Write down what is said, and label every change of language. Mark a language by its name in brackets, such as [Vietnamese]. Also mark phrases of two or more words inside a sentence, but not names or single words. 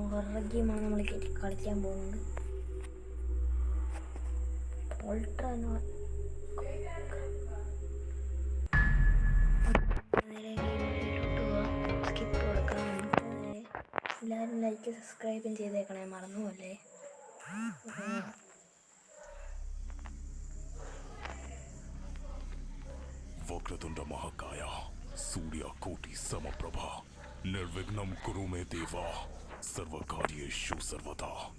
[English] horror game [Malayalam] നമ്മൾ കളിക്കാൻ പോകുന്നത്. നേരെ ഗെയിമിലോട്ട് പോവാം. സ്കിപ്പ് കൊടുക്കാം. എല്ലാവരും [English] like subscribe [Malayalam] ചെയ്തേക്കണേ, മറന്നുപോലെ. [Sanskrit] वक्रतुंड महाकाय सूर्यकोटि समप्रभा निर्विघ्नं कुरु मे देवा सर्वकार्येषु सर्वदा.